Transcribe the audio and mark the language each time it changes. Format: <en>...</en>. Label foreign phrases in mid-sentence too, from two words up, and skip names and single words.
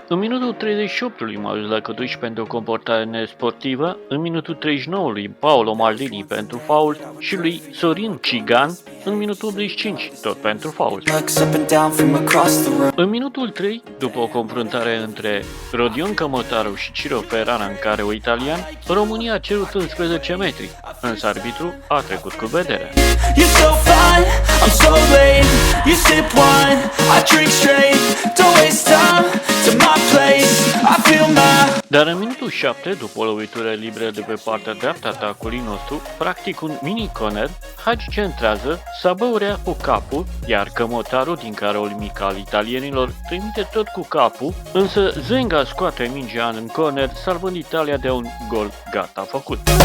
<ro>În minutul 38 lui Maru Lăcătuș pentru o comportare nesportivă, în minutul 39 lui Paolo Maldini pentru faul și lui Sorin Cigan în minutul 85, tot pentru faul. În minutul 3, după o confruntare între Rodion Cămătaru și Ciro Ferrara în care o italian, România a cerut 11 metri, însă arbitru a trecut cu vederea.</ro> <en>I'm so late, you sip wine, I drink straight, don't waste time to my place, I feel my...</en> <ro>Dar în minutul 7, după o lovitură liberă de pe partea dreaptă a atacului nostru, practic un mini-corner, Hagi centrează, Sabăurea cu capul, iar Cămătarul, din careul mic al italienilor, trimite tot cu capul, însă Zenga scoate mingea în corner, salvând Italia de un gol gata făcut.</ro>